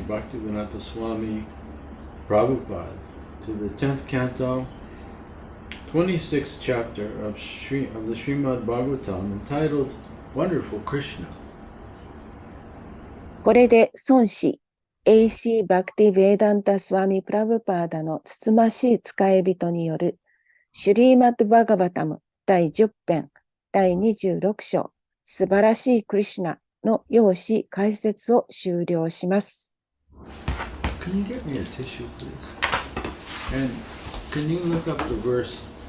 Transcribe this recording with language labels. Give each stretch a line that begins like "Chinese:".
English: Bhaktivedanta Swami Prabhupada to the 10th canto, 26th chapter of the Srimad Bhagavatam entitled Wonderful Krishna.
Japanese: これで孫子 A.C. バクティ・ヴェーダンタ・スワミ・プラブパーダのつつましい使い人によるシュリーマッド・バガバタム第10編第26章素晴らしいクリシュナの要旨解説を終了します。
English: Can you get me a tissue, please? And can you look up the verse?